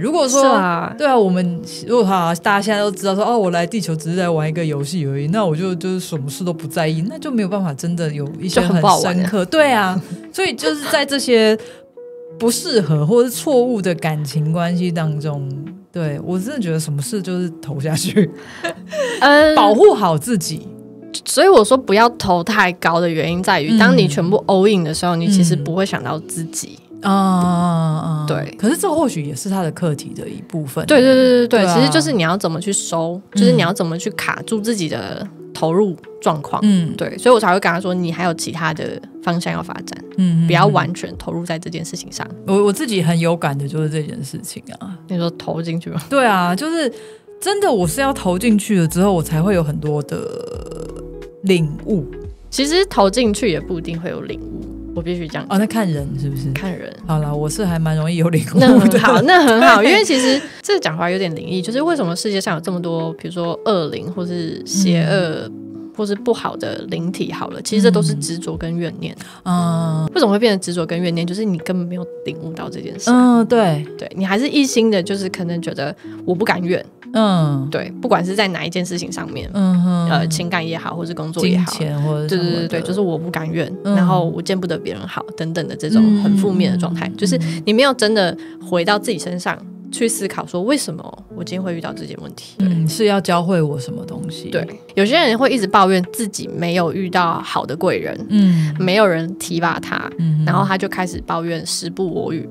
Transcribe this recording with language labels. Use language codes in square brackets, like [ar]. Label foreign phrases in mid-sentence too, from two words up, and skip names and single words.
[zh] 如果说对啊，我们如果大家现在都知道说我来地球只是在玩一个遊戲而已，那我就是什麼事都不在意，那就沒有辦法真的有一些很深刻。對啊，所以就是在這些不適合或是錯誤的感情關係當中，對，我真的覺得什麼事就是投下去，保護好自己。所以我說不要投太高的原因在於，當你全部 [en] all in [zh] 的時候，你其實不會想到自己。對，可是這或許也是他的課題的一部分。對，其實就是你要怎麼去收，就是你要怎麼去卡住自己的投入狀況。對，所以我才會跟他說，你還有其他的方向要發展，不要完全投入在這件事情上。我自己很有感的就是這件事情啊。你說投進去嗎？對啊，就是真的，我是要投進去了之後，我才會有很多的領悟。其實投進去也不一定會有領悟。我必須講那看人是不是？看人。好啦，我是還蠻容易有領悟的。那很好，因為其實這講話有點靈異，就是為什麼世界上有這麼多，比如說惡靈或是邪惡或是不好的靈體好了，其實這都是執着跟怨念。為什麼會變成執着跟怨念？就是你根本沒有領悟到這件事。對，你還是一心的，就是可能覺得我不敢怨。对，不管是在哪一件事情上面，情感也好，或是工作也好，金錢或者对，就是我不敢怨，然後我見不得別人好等等的這種很負面的狀態，就是你沒有真的回到自己身上去思考說，為什麼我今天會遇到這件問題？是要教會我什麼東西？對，有些人會一直抱怨自己沒有遇到好的貴人，沒有人提拔他，然後他就開始抱怨時不我與，